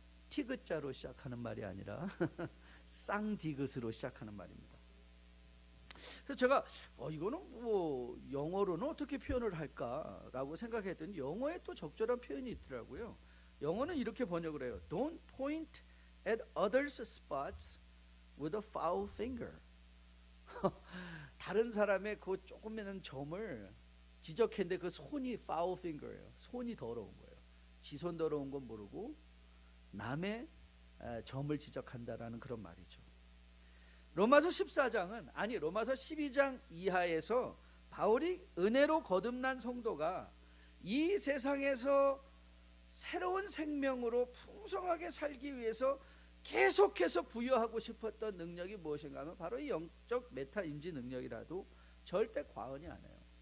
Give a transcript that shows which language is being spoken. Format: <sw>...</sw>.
<ko>티귿자로 시작하는 말이 아니라 쌍디귿으로 시작하는 말입니다. 그래서 제가 이거는 뭐 영어로는 어떻게 표현을 할까라고 생각했더니 영어에 또 적절한 표현이 있더라고요. 영어는 이렇게 번역을 해요.</ko> <en>Don't point at others' spots with a foul finger.</en> <ko>다른 사람의 그 조금이는 점을 지적했는데 그 손이</ko> <en>foul finger</en> <ko>예요. 손이 더러운 거예요. 지 손 더러운 건 모르고 남의 점을 지적한다라는 그런 말이죠. 로마서 14장은 아니 로마서 12장 이하에서 바울이 은혜로 거듭난 성도가 이 세상에서 새로운 생명으로 풍성하게 살기 위해서 계속해서 부여하고 싶었던 능력이 무엇인가 하면 바로 이 영적 메타인지 능력이라도 절대 과언이 아니에요.</ko>